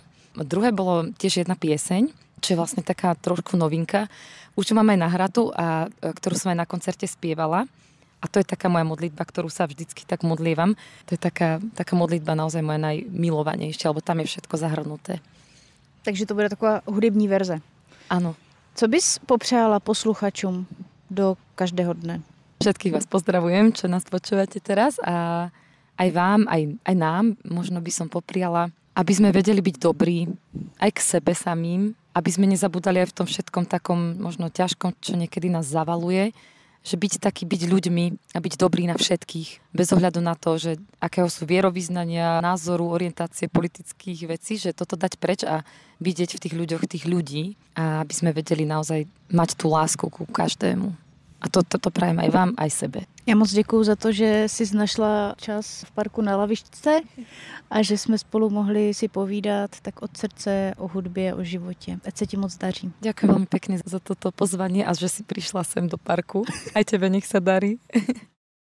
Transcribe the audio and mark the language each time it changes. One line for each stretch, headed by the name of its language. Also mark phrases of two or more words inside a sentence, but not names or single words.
Slovak: Druhé bolo tiež jedna pieseň, čo je vlastne taká trošku novinka. Už mám aj nahratu, ktorú som aj na koncerte spievala. A to je taká moja modlitba, ktorú sa vždycky tak modlievam. To je taká modlitba naozaj moja najmilovanejšia, lebo tam je všetko zahrnuté.
Czech: Takže to bude taková hudební verze.
Slovak: Áno.
Czech: Co bys popřála posluchačům do každého dne?
Slovak: Všetkých vás pozdravujem, čo nás počúvate teraz a aj vám, aj nám možno by som popriala, aby sme vedeli byť dobrí aj k sebe samým, aby sme nezabudali aj v tom všetkom takom možno ťažkom, čo niekedy nás zavaluje, že byť ľuďmi a byť dobrý na všetkých, bez ohľadu na to, že akého sú vierovyznania, názoru, orientácie, politických vecí, že toto dať preč a vidieť v tých ľuďoch tých ľudí a aby sme vedeli naozaj mať tú lásku ku každému. A to prajem aj vám, aj sebe.
Czech: Já moc děkuju za to, že jsi našla čas v parku na lavičce a že jsme spolu mohli si povídat tak od srdce o hudbě, o životě. Ať se ti moc daří.
Slovak: Ďakujem veľmi pekne za toto pozvanie a že si prišla sem do parku. Aj tebe nech sa darí.